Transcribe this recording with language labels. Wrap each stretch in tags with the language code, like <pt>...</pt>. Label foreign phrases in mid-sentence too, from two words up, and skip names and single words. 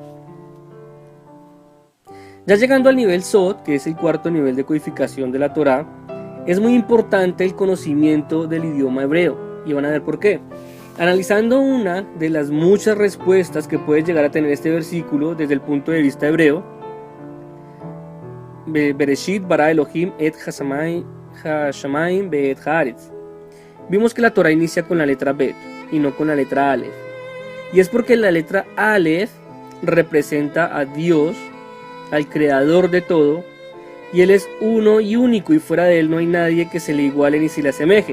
<es>Ya llegando al nivel Sod, que es el cuarto nivel de codificación de la Torá, es muy importante el conocimiento del idioma hebreo, y van a ver por qué. Analizando una de las muchas respuestas que puede llegar a tener este versículo desde el punto de vista hebreo,</es> <he>בראשית ברא אלהים את השמים ואת הארץ.</he> <es>Vimos que la Torah inicia con la letra Bet y no con la letra Aleph. Y es porque la letra Aleph representa a Dios, al creador de todo, y Él es uno y único, y fuera de Él no hay nadie que se le iguale ni se le asemeje.</es>